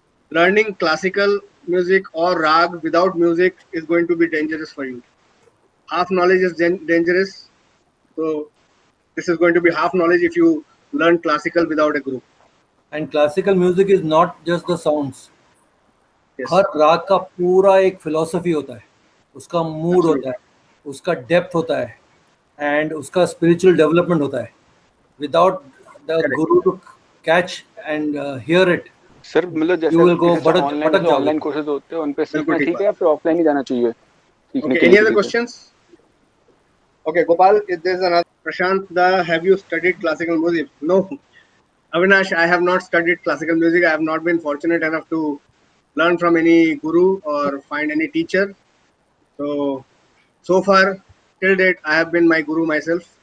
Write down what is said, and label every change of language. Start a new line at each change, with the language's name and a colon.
English: Learning classical music or rag without music is going to be dangerous for you. Half knowledge is dangerous. So this is going to be half knowledge if you learn classical without a guru. And classical music is not just the sounds. Yes.
Hindi: हर राग का पूरा एक philosophy होता है, उसका mood होता है, उसका डेप्थ होता है, एंड उसका स्पिरिचुअल डेवलपमेंट होता है.
English: without the guru to catch and hear it,
Hindi: sir मतलब जैसे ऑनलाइन कोर्सेज होते हैं उन पे सीखना ठीक है या फिर ऑफलाइन ही जाना चाहिए सीखने के लिए?
English: Any other questions? Okay, Gopal, there's another. Prashant, have you studied classical music? No. Avinash, I have not studied classical music. I have not been fortunate enough to learn from any guru or find any teacher. So far, till date, I have been my guru myself.